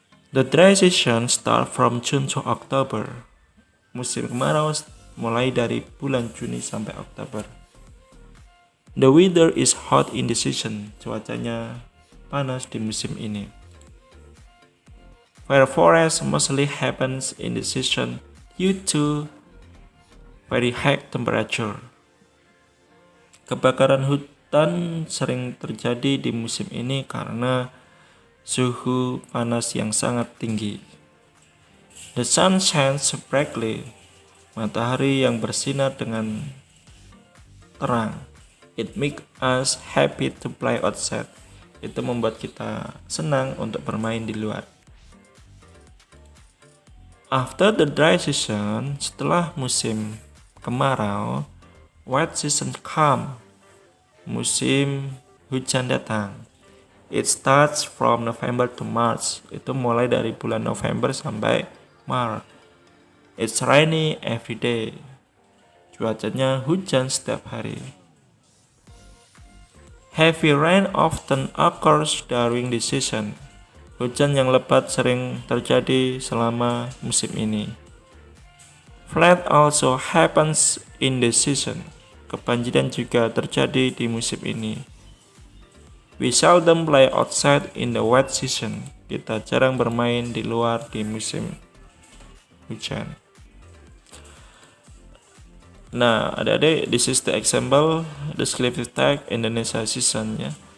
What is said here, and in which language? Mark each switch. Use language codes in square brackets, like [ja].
[en] The dry season start from June to October. [id] Musim kemarau mulai dari bulan Juni sampai Oktober. [en] The weather is hot in the season. [id] Cuacanya panas di musim ini. [en] Fire forest mostly happens in the season due to very high temperature. [id] Kebakaran hutan sering terjadi di musim ini karena suhu panas yang sangat tinggi. [en] The sun shines brightly. [id] Matahari yang bersinar dengan terang. [en] It makes us happy to play outside. [id] Itu membuat kita senang untuk bermain di luar. [en] After the dry season, [id] setelah musim kemarau, [en] wet season come. [id] Musim hujan datang. [en] It starts from November to March. [id] Itu mulai dari bulan November sampai Maret. [en] It's rainy every day. [id] Cuacanya hujan setiap hari. [en] Heavy rain often occurs during this season. [id] Hujan yang lebat sering terjadi selama musim ini. [en] Flood also happens in this season. [id] Kebanjiran juga terjadi di musim ini. [en] We seldom play outside in the wet season. [id] Kita jarang bermain di luar di musim hujan. Nah, adik-adik, [en] this is the example descriptive text Indonesia season ya.